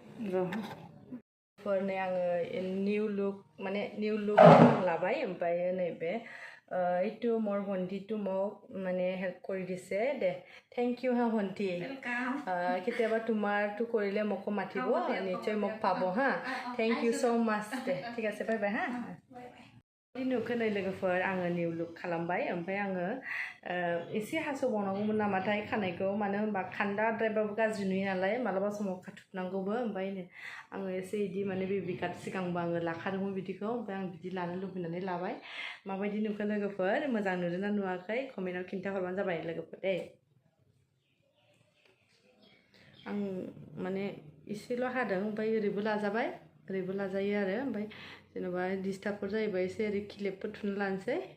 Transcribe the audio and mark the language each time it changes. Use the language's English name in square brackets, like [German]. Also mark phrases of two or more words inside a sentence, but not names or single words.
[Bodo] फोरनै आङो [English] new look [Bodo] माने [English] new look [Bodo] लाबाय ओमफ्राय नैबे [Assamese] এইটো মোৰ ভণ্টিটো মোক মানে হেল্প কৰি দিছে দে [English] thank you [Assamese] হা ভণ্টি কেতিয়াবা তোমাৰটো কৰিলে মোকো মাতিব নিশ্চয় মোক পাব হা [English] thank you so much [Assamese] দে ঠিক আছে [English] bye bye [Assamese] হা [Bodo] नुखोनै लोगोफोर आङो [English] new look [Bodo] खालामबाय ओमफ्राय आङो एसे हास'बावनांगौमोन नामाथाय खानायखौ मानो होनबा खान्दाद्रायबाबो गाज्रि नुयो नालाय मालाबा समाव खाथुबनांगौबो ओमफ्राय आङो एसे इदि माने [English] baby cut [Bodo] सिगांबो आङो लाखादोंमोन बिदिखौ ओमफ्राय आं बिदि लानो लुबैनानै लाबाय माबायदि नुखो लोगोफोर मोजां नुदोंना नुवाखै कमेन्टआव खिन्थाहरबानो जाबाय लोगोफोर दे आं माने एसेल' हादों ओमफ्राय ओरैबो लाजाबाय ओरैबो लाजायो आरो ओमफ्राय जेनेबा डिस्टार्बफोर जायोबा एसे ओरै क्लिपफोर थुना लानोसै